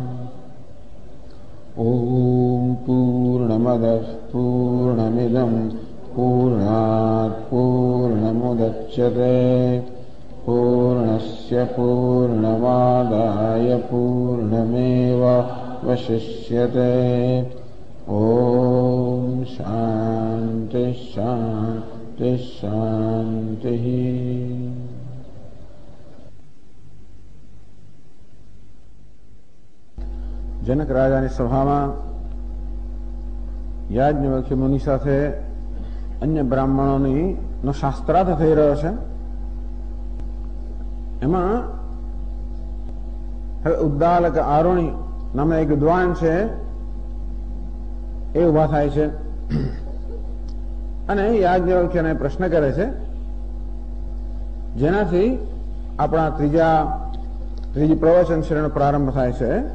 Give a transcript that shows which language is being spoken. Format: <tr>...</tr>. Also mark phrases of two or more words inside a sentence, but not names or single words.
<sa>ॐ पूर्णमदः पूर्णमिदं पूर्णात् पूर्णमुदच्यते पूर्णस्य पूर्णमादाय पूर्णमेवावशिष्यते। ॐ शान्ति शान्ति शान्तिः।</sa> <gu>जनक राजाની સભામાં યાજ્ઞવલ્ક્ય મુનિ સાથે અન્ય બ્રાહ્મણોનો શાસ્ત્રાર્થ થઈ રહ્યો છે. એમાં હવે ઉદ્દાલક આરોણી નામના એક વિદ્વાન છે એ ઉભા થાય છે અને યાજ્ઞવલ્ક્યને પ્રશ્ન કરે છે, જેનાથી આપણા ત્રીજી પ્રવચન શ્રેણીનો પ્રારંભ થાય છે.</gu>